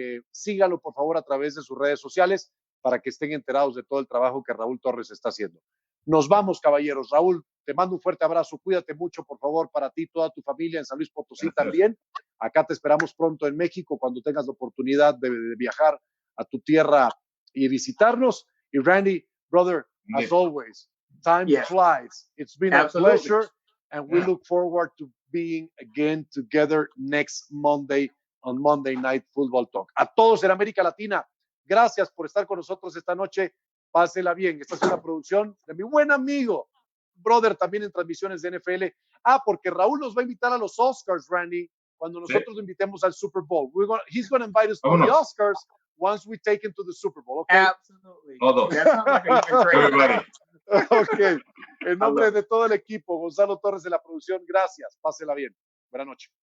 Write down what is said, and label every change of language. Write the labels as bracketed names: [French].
[Spanish] Sígalo, por favor, a través de sus redes sociales para que estén enterados de todo el trabajo que Raúl Torres está haciendo. Nos vamos, caballeros. Raúl, te mando un fuerte abrazo. Cuídate mucho, por favor, para ti, toda tu familia en San Luis Potosí también. Acá te esperamos pronto en México cuando tengas la oportunidad de viajar a tu tierra y visitarnos. [English] Y Randy, brother, as always, time flies. It's been a pleasure, and we look forward to being again together next Monday on Monday Night Football Talk. [Spanish] A todos en América Latina, gracias por estar con nosotros esta noche. Pásela bien. Esta es una producción de mi buen amigo, brother, también en transmisiones de NFL. Porque Raúl nos va a invitar a los Oscars, Randy, cuando nosotros lo invitemos al Super Bowl. [English] He's going to invite us to the Oscars once we take him to the Super Bowl. Okay? Absolutely. Everybody. [Spanish] Ok. En nombre de todo el equipo, Gonzalo Torres de la producción, gracias. Pásela bien. Buenas noches.